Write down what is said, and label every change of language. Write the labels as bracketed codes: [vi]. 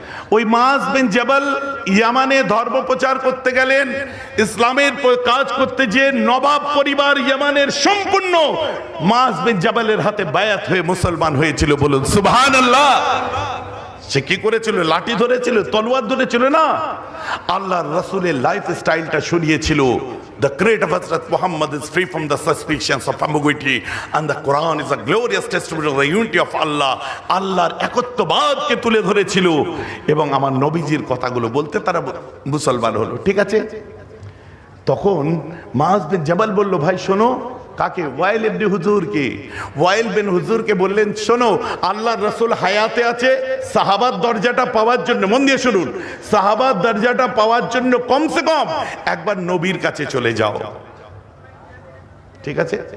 [bn] ওই মাআজ বিন জাবাল ইয়ামানে ধর্ম প্রচার করতে গেলেন, ইসলামের কাজ করতে, যে নবাব পরিবার ইয়ামানের সম্পূর্ণ মাআজ বিন জাবালের হাতে বায়াত হয়ে মুসলমান হয়েছিল। বলুন সুবহানাল্লাহ। সে কি করেছিল? লাঠি ধরেছিল, তলোয়ার ধরেছিল না। আল্লাহর রাসূলের লাইফ স্টাইলটা শুনিয়েছিল। [en] The creed of Hazrat Muhammad is free from the suspicions of ambiguity, and the Quran is a glorious testimony of the unity of Allah. [bn] আল্লাহর একত্ববাদকে তুলে ধরেছিল এবং আমার নবীজির কথাগুলো বলতে তারা মুসলমান হলো। ঠিক আছে? তখন মাআজ বিন জাবাল বলল, ভাই শোনো। কাকে? ওয়াইল ইবনে হুজুরকে। ওয়াইল বিন হুজুরকে বললেন, শোনো, আল্লাহর রাসূল হায়াতে আছে, সাহাবার দরজাটা পাওয়ার জন্য, মন দিয়ে শুনুন, সাহাবার দরজাটা পাওয়ার জন্য কমসে কম একবার নবীর কাছে চলে যাও। ঠিক আছে?